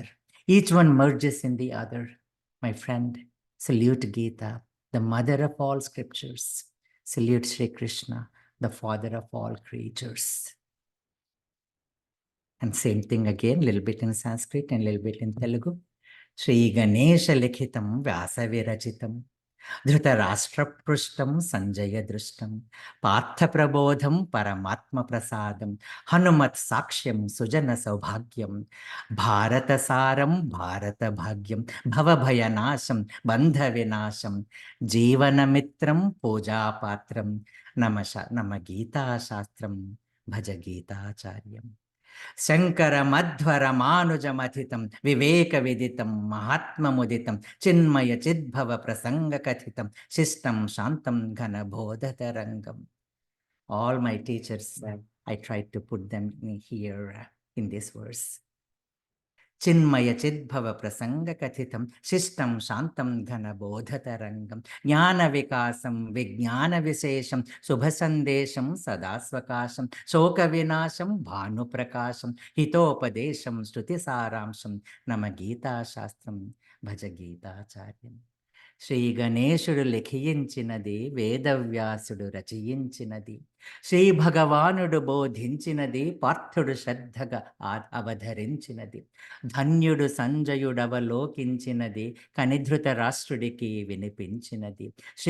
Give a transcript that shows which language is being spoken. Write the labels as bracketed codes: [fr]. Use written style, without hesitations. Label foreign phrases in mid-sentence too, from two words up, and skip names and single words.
[en] Each one merges in the other. My friend, salute Gita, the mother of all scriptures. Salute Sri Krishna, the father of all creatures. And same thing again, little bit in Sanskrit and little bit in Telugu. [sa] JiGNaSa likhitham vyasa virachitam, dhritarashtra prushtam sanjaya drishtam, partha prabodham paramatma prasadam, hanumat sakshyam sujana saubhagyam, bharata saram bharata bhagyam, bhava bhayanasham bandha vinasham, jeevana mitram puja patram, nama Gita shastram bhaja Gita acharyam. శంకర మధ్వర మానుజమథితం వివేక విదితం మహాత్మముదితం చిన్మయ చిద్భవ ప్రసంగ కథితం శిష్టం శాంతం ఘన బోధతరంగం. [en] All my teachers, I tried to put them here in this verse. [sa] Chinmaya Chidbhava Prasanga Kathitam Shishtam Shantam Ghana Bodhatarangam Jnana Vikasam Vijnana Visesham Subhasandesham Sadasvakasham Shoka Vinasham Bhanu Prakasham Hitopadesham Shruti Saramsham Nama Gita Shastram Bhaja Gita Charyam. [te] శ్రీ గణేశుడు లిఖించినది, వేదవ్యాసుడు రచయించినది, శ్రీ భగవానుడు బోధించినది, పార్థుడు శ్రద్ధగా అవధరించినది, ధన్యుడు సంజయుడవలోకించినది, కనిధృత రాష్ట్రుడికి వినిపించినది, శ్రీ